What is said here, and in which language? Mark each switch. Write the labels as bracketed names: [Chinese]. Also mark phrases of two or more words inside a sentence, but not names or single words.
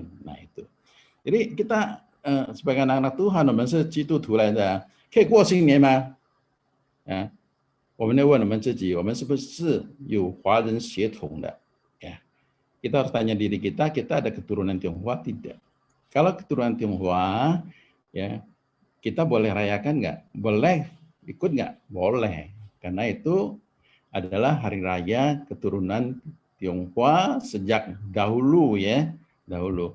[Indonesian] Nah itu, jadi kita sebagai anak-anak Tuhan, [Chinese] 我们是基督徒来的，可以过新年吗？我们要问我们自己，我们是不是有华人血统的？ [Indonesian] ya, kita harus tanya diri kita, kita ada keturunan Tionghoa tidak? Kalau keturunan Tionghoa, ya kita boleh rayakan nggak? Boleh ikut nggak? Boleh, karena itu adalah hari raya keturunan Tionghoa sejak dahulu ya, dahulu.